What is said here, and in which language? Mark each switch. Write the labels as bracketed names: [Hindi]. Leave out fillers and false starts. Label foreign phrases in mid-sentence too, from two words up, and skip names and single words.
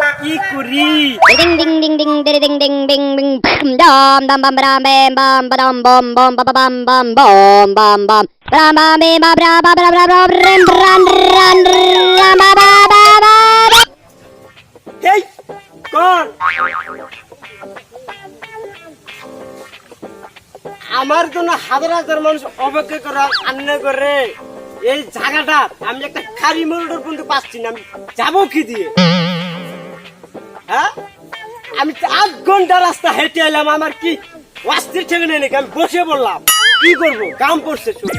[Bangla] কি করি ding ding ding ding ding ding ding ding ding dam dam bam bam bam bam bam bam bam bam bam bam bam bam bam bam bam bam bam bam bam ram ram ram ram ba ba ba ba এই কোন আমার জন্য হাজার হাজার মানুষ অপেক্ষা করে আন্না করে এই জায়গাটা আমি একটা খারি মোড়র পর্যন্ত পাচ্ছি না আমি যাবো কি দিয়ে হ্যাঁ আমি 8 ঘন্টা রাস্তা হেঁটে এলাম আমার কি অস্থির ঠেকে নেই নাকি আমি বসে বললাম কি করবো কাম পড়ছে